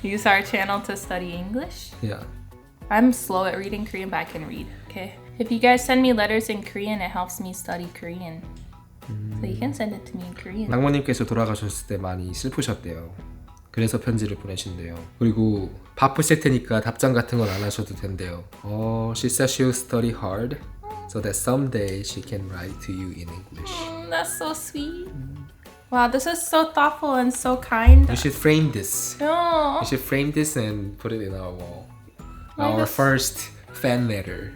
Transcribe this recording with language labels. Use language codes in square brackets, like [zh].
[en] Use our channel to study English. Yeah. I'm slow at reading Korean, but I can read. Okay. If you guys send me letters in Korean, it helps me study Korean. So you can send it to me in Korean. [ko] 낭모님께서 돌아가셨을 때 많이 슬프셨대요. 그래서 편지를 보내신대요. 그리고 바쁘실 테니까 답장 같은 건 안 하셔도 된대요. [en] She says she'll study hard so that someday she can write to you in English. That's so sweet. Wow, this is so thoughtful and so kind. You should frame this. Oh, You should frame this and put it in our wall. Why Our this- first fan letter.